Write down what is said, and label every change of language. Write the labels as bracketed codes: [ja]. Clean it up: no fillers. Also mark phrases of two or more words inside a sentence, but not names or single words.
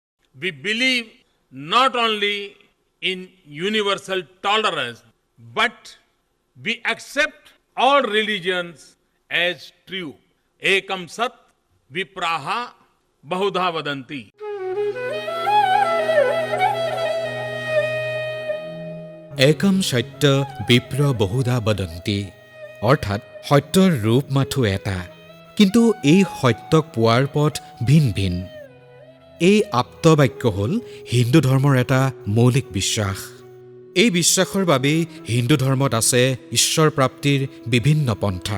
[en] We believe not only in universal tolerance, but we accept all religions as true. [sa] एकं सत् विप्रा बहुधा वदन्ति. একম সত্য বিপ্ৰ বহুধা বদন্তি [as] অৰ্থাৎ সত্যৰ ৰূপ মাথো এটা কিন্তু এই সত্যক পোৱাৰ পথ ভিন ভিন। এই আপ্তবাক্য হ'ল হিন্দু ধৰ্মৰ এটা মৌলিক বিশ্বাস। এই বিশ্বাসৰ বাবেই হিন্দু ধৰ্মত আছে ঈশ্বৰ প্ৰাপ্তিৰ বিভিন্ন পন্থা।